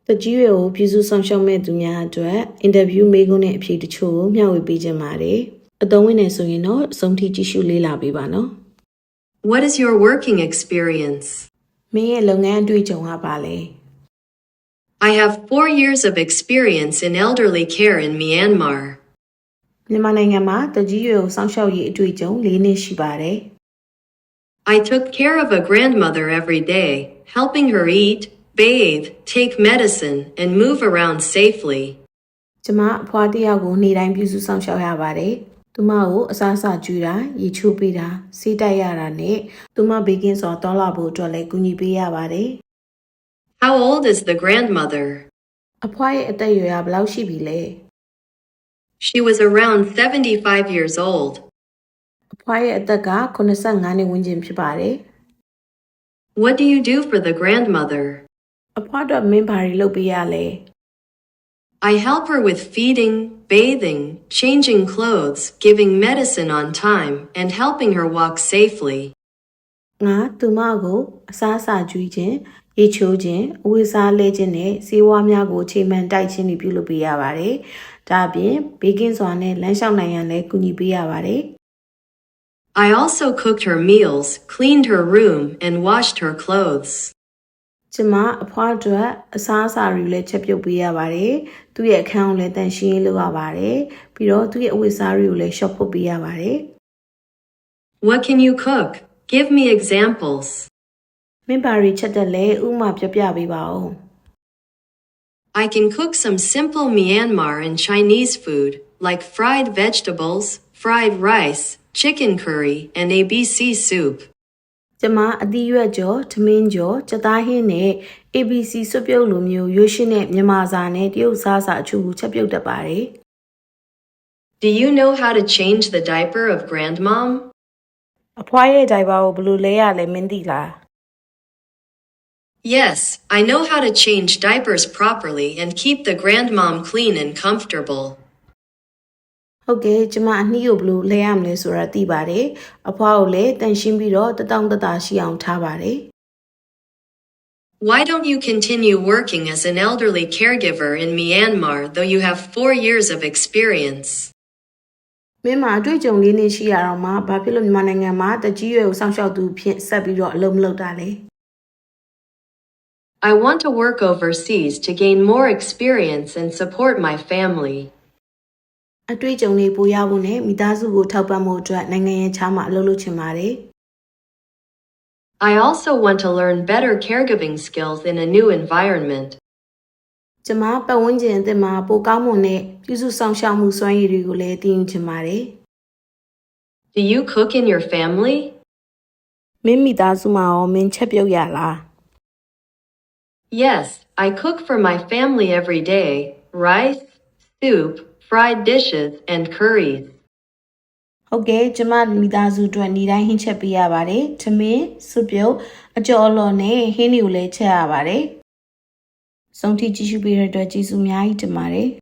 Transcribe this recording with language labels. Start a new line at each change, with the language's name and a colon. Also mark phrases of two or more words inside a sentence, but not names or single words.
Burmese: တကြီးရွယ်ကိုပြည်စုဆောင်ရှောက်မဲ့သူများအတွက်အင်တာဗျူးမေးခွန်းနဲ့အဖြေတချို့ကိုမျှဝေပေးခြင်းပါတယ်။အသုံးဝင်နေဆိုရင်တော့အဆုံးထိကြည့်ရှုလေ့လာပေးပါနော်
English: What is your working experience?
Burmese: ။မင်းရဲ့လုပ်ငန်းအတွေ့အကြုံကပါလဲ
English: I have 4 years of experience in elderly care in Myanmar.
Burmese: ။မြန်မာနိုင်ငံမှာတကြီးရွယ်ကိုဆောင်ရှောက်ရေးအတွေ့အကြုံ၄နှစ်ရှိပါတယ်။
English: I took care of a grandmother every day, helping her eat, bathe, take medicine, and move around safely.
Burmese: ကျမအဖွားတစ်ယောက်ကိုနေ့တိုင်းပြုစုဆောင်ရှောက်ရပါတယ်။သူမကိုအစားအစာကျွေးတာ၊ရေချိုးပေးတာ၊ဆေးတိုက်ရတာနဲ့သူမဘေးကင်းစွာသွားလာဖို့အတွက်လည်းကူညီပေးရပါတယ်။
English: How old is the grandmother?
Burmese: အဖွားရဲ့အသက်အရွယ်ကဘယ်လောက်ရှိပြီလဲ
English: She was around 75 years old.
Burmese: အဖွားရဲ့အသက်က85နှစ်ဝန်းကျင်ဖြစ်ပါတယ်
English: What do you do for the grandmother?
Burmese: အဖွားအတွက်မင်းဘာတွေလုပ်ပေးရလဲ
English: I help her with feeding, bathing, changing clothes, giving medicine on time, and helping her walk safely.
Burmese: ငါသူမကိုအစားအစာကျွေးခြင်းရေချိုးခြင်းအဝတ်စားလဲခြင်းနဲ့ဆေးဝါးများကိုချိန်မှန်တိုက်ခြင်းတွေပြုလုပ်ပေးရပါတယ်ဒါအပြင်ဘေးကင်းစွာနဲ့လမ်းလျှောက်နိုင်ရန်လည်းကူညီပေးရပါတယ်
English: I also cooked her meals, cleaned her room, and washed her clothes.
Burmese: ကျမအဖွားအတွက်အစားအစာတွေလည်းချက်ပြုတ်ပေးရပါတယ်သူ့ရဲ့အခန်းကိုလည်းတန်ရှင်းရေးလုပ်ရပါတယ်ပြီးတော့သူ့ရဲ့အဝတ်စားတွေကိုလည်းရှော့ဖို့ပေးရပါတယ်
English: What can you cook? Give me examples.
Burmese: မင်းဘာတွေချက်တတ်လဲဥပမာပြပြပေးပါဦး
English: I can cook some simple Myanmar and Chinese food, like fried vegetables, fried rice, chicken curry, and ABC soup.
Burmese: ကျမအသီးရွက်ကြော်ထမင်းကြော်ကြက်သားဟင်းနဲ့ ABC စွပ်ပြုတ်လိုမျိုးရွှေရှင်းတဲ့မြန်မာစာနဲ့တရုတ်စားစာအချို့ကိုချက်ပြုတ်တတ်ပါတယ်
English: Do you know how to change the diaper of grandmom?
Burmese: အဖွားရဲ့ဒိုင်ဘာကိုဘယ်လိုလဲရလဲမင်းသိလား
English: Yes, I know how to change diapers properly and keep the grandmom clean and comfortable.
Burmese: ဟုတ်ကဲ့ကျမအနှီးကိုဘယ်လိုလဲရမလဲဆိုတာသိပါတယ်အဖွားကိုလည်းတန်ရှင်းပြီးတော့တတောင့်တတရှိအောင်ထားပါတယ်
English: Why don't you continue working as an elderly caregiver in Myanmar though you have 4 years of experience?
Burmese: မင်းမှာအတွေ့အကြုံလေးနှစ်ရှိရတော့မှဘာဖြစ်လို့မြန်မာနိုင်ငံမှာတကြီးရွယ်ကိုစောင့်ရှောက်သူဖြစ်ဆက်ပြီးတော့အလုပ်မလုပ်တာလဲ
English: I want to work overseas to gain more experience and support my family.
Burmese: အတွေ့အကြုံလေးပိုရဖို့နဲ့မိသားစုကိုထောက်ပံ့ဖို့အတွက်နိုင်ငံရဲ့ခြားမှာအလုပ်လုပ်ချင်ပါတယ်
English: I also want to learn better caregiving skills in a new environment.
Burmese: ကျမပတ်ဝန်းကျင်အသစ်မှာပိုကောင်းမွန်တဲ့ပြုစုဆောင်ရှောက်မှုစွမ်းရည်တွေကိုလည်းသိယူချင်ပါတယ်
English: Do you cook in your family?
Burmese: မင်းမိသားစုမှာရောမင်းချက်ပြုတ်ရလား
English: Yes, I cook for my family every day. Rice, soup, fried dishes, and curries.
Burmese: ဟုတ်ကဲ့ကျမမိသားစုအတွက်နေ့တိုင်းဟင်းချက်ပေးရပါတယ်ထမင်းစွပ်ပြုတ်အကြော်အလော်နဲ့ဟင်းတွေကိုလည်းချက်ရပါတယ်ဆုံးထိကြည့်ရှုပေးတဲ့အတွက်ကျေးဇူးအများကြီးတင်ပါတယ်